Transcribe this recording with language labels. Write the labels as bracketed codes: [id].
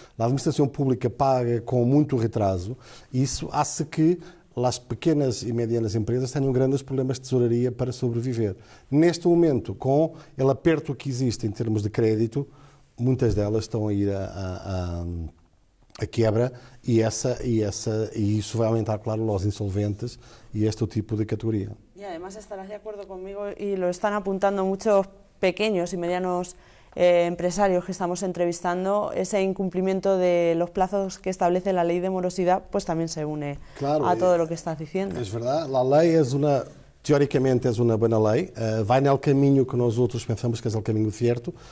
[pt] A administração pública paga com muito retraso, e isso faz que as pequenas e medianas empresas tenham grandes problemas de tesouraria para sobreviver. Neste momento, com o aperto que existe em termos de crédito, muitas delas estão a ir a quiebra, e isso vai aumentar, claro, os insolventes e este tipo de categoría. [es] Y además estarás de acuerdo conmigo, y lo están apuntando muchos pequeños y medianos empresarios que estamos entrevistando, ese incumplimiento de los plazos que establece la ley de morosidad, pues también se une a todo lo que estás diciendo. Es verdad, la ley teoricamente [pt] é uma boa lei, vai no caminho que nós outros pensamos que é o caminho certo.